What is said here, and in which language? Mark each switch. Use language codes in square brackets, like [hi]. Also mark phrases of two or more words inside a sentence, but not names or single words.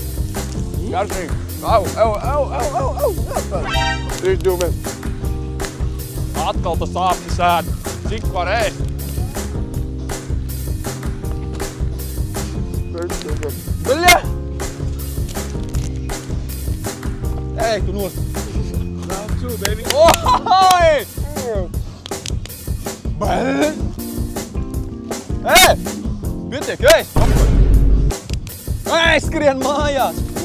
[lv] Garšīgi. Au. 3, 2, 1. Atkal tas sāpes ēd. Cik var ēst? 3, 2, 1. Bļa! Ej, tu nos! [en] Round 2, baby. [lv] Oi! Bļa! Ej! Pietiek, ej! Ej, skrien mājās!